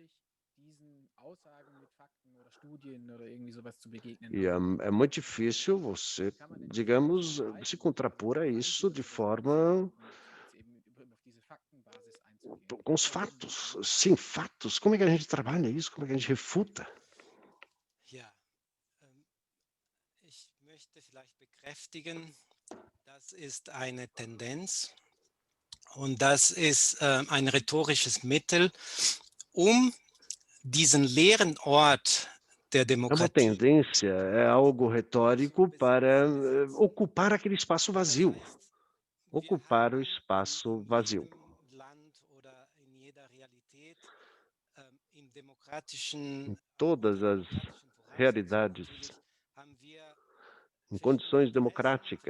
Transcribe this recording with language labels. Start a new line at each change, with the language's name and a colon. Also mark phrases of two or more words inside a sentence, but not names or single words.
Portuguese: E é muito difícil você, digamos, se contrapor a isso de forma com os fatos, sem fatos. Como é que a gente trabalha isso? Como é que a gente refuta?
German: Ja, ich möchte vielleicht bekräftigen, das ist eine Tendenz und das ist ein rhetorisches Mittel, diesen leeren Ort der
Portuguese: É uma
German: Demokratie.
Portuguese: tendência, é algo retórico para ocupar aquele espaço vazio. Ocupar o espaço vazio. em todas as realidades, em condições democráticas.